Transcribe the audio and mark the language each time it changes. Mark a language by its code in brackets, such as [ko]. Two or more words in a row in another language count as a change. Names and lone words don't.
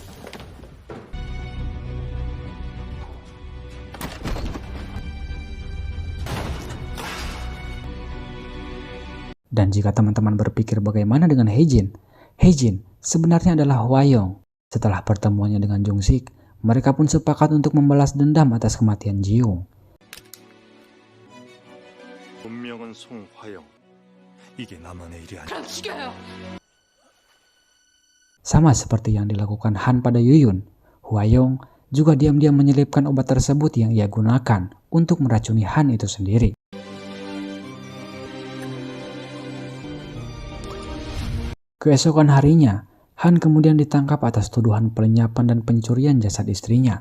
[id] Dan jika teman-teman berpikir bagaimana dengan Hae-jin, Hae-jin sebenarnya adalah Hwa-young. Setelah pertemuannya dengan Jung-sik, mereka pun sepakat untuk membalas dendam atas kematian Ji-young. [ko] 본명은 송화영. 이게 나만의 일이 아니야. 그럼 죽여요. [id] Sama seperti yang dilakukan Han pada Yuyun, Hwa-young juga diam-diam menyelipkan obat tersebut yang ia gunakan untuk meracuni Han itu sendiri. Keesokan harinya, Han kemudian ditangkap atas tuduhan pelenyapan dan pencurian jasad istrinya.